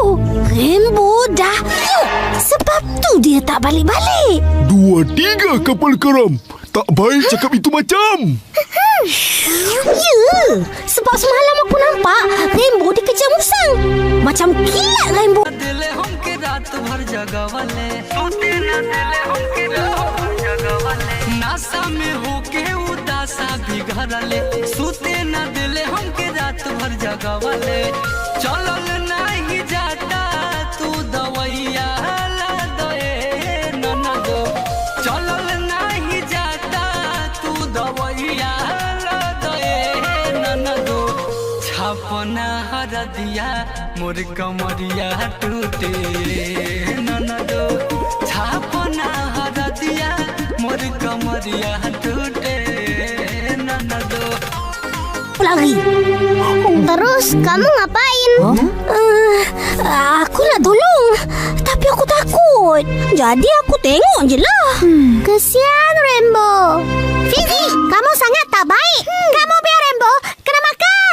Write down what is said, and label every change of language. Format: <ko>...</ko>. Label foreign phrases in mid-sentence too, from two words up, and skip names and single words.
<ms>Rainbow dah. Sebab tu dia tak balik-balik. 2, 3 kapal karam. Tak baik cakap itu macam. Ya, sebab semalam aku nampak Rainbow dikejar musang. Macam kilat Rainbow.</ms> <bho>नासा में होके उदासा बिगड़ले सुते न दिले हमके रात भर जगवले चलल नहीं जाता तू दवैया ला दे ननदो चलल नहीं जाता तू दवैया ला दे ननदो छापना हर दिया मोर कमरिया टूटे ननदो छापना हर दिया मोर कमरिया टूटे ननदो.</bho> <ms>Lari. Terus kamu ngapain? Aku nak tolong, tapi aku takut. Jadi aku tengok je lah. Kesian Rainbow. Fizi, kamu sangat tak baik. Kamu biar Rainbow kena makan.</ms>